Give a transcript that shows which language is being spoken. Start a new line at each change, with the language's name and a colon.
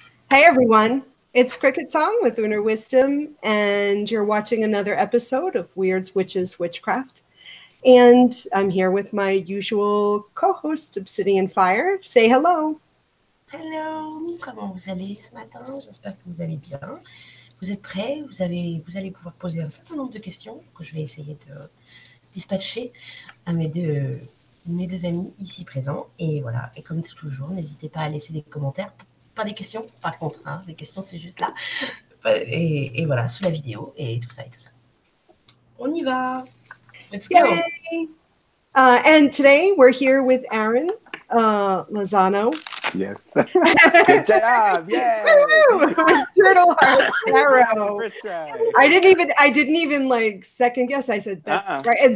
English: Hey everyone, it's CricketSong with Lunar Wisdom, and you're watching another episode of Wyrds, Witches, Witchcraft. And I'm here with my usual co-host, Obsidian Fire. Say hello.
French: Hello, comment vous allez ce matin? J'espère que vous allez bien. Vous êtes prêts? Vous allez pouvoir poser un certain nombre de questions que je vais essayer de dispatcher à mes deux amis ici présents. Et voilà, et comme toujours, n'hésitez pas à laisser des commentaires. Pas des questions, par contre, hein. Les questions, c'est juste là. Et voilà, sous la vidéo et tout ça et tout ça. On y va!
English: Let's go! Yay! And today we're here with Aaron Lozano. Yes. Good job. Yay. With Turtle Heart Tarot. First try. I didn't even like second guess. I said that's right.